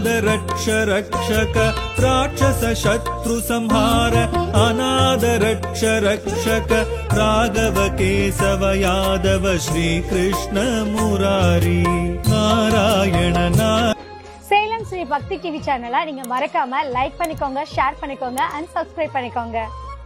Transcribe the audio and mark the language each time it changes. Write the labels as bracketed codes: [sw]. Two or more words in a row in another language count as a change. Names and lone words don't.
[sa] रक्ष रक्षक राक्षस शत्रु संहार अनाद रक्ष रक्षक राघव केशव यादव श्री कृष्ण मुरारी नारायण [ta] சேலம் ஸ்ரீ பக்தி டிவி சேனலை நீங்க மறக்காம லைக் பண்ணிக்கோங்க, ஷேர் பண்ணிக்கோங்க [en] and subscribe [ta] பண்ணிக்கோங்க.